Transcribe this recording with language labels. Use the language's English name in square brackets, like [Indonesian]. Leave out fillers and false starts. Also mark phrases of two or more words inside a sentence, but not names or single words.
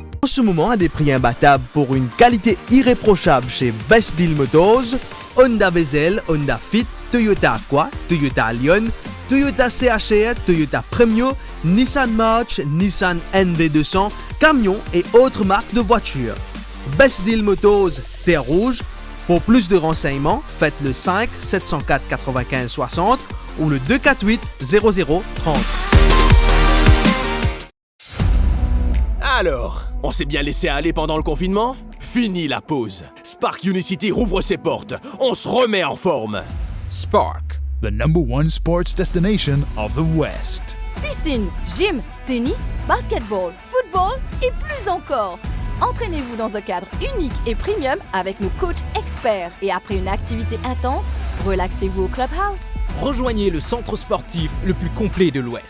[French] ce moment à des prix imbattables pour une qualité irréprochable chez Best Deal Motors, Honda Vezel, Honda Fit, Toyota Aqua, Toyota Allion, Toyota CHR, Toyota Premio, Nissan March, Nissan NV200, camions et autres marques de voitures. Best Deal Motors, Terre Rouge. Pour plus de renseignements, faites le 5 704 95 60 ou le 248 00 30. Alors, on s'est bien laissé aller pendant le confinement? Fini la pause. Spark Unicity rouvre ses portes. On se remet en forme. [English] Spark, the #1 sports destination of the West. [French] Piscine, gym, tennis, basketball, football et plus encore. Entraînez-vous dans un cadre unique et premium avec nos coachs experts. Et après une activité intense, relaxez-vous au Clubhouse. Rejoignez le centre sportif le plus complet de l'Ouest.